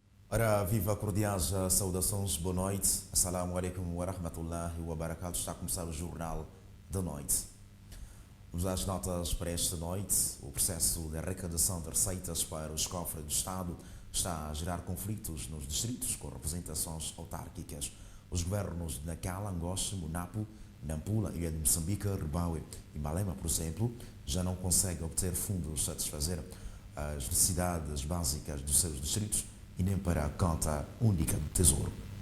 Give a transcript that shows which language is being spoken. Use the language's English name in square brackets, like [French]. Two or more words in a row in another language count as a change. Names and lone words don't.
[Portuguese] Ora, viva cordiais saudações, boa noite. [Arabic] السلام عليكم ورحمة الله وبركاته. [Portuguese] Está a começar o Jornal da Noite. Vamos às notas para esta noite. O processo de arrecadação de receitas para os cofres do Estado está a gerar conflitos nos distritos com representações autárquicas. Os governos de Nacala, Angoche, Monapo, Nampula, Ilha de Moçambique, Rebaue e Malema, por exemplo, já não conseguem obter fundos satisfazer as necessidades básicas dos seus distritos e nem para a conta única do Tesouro.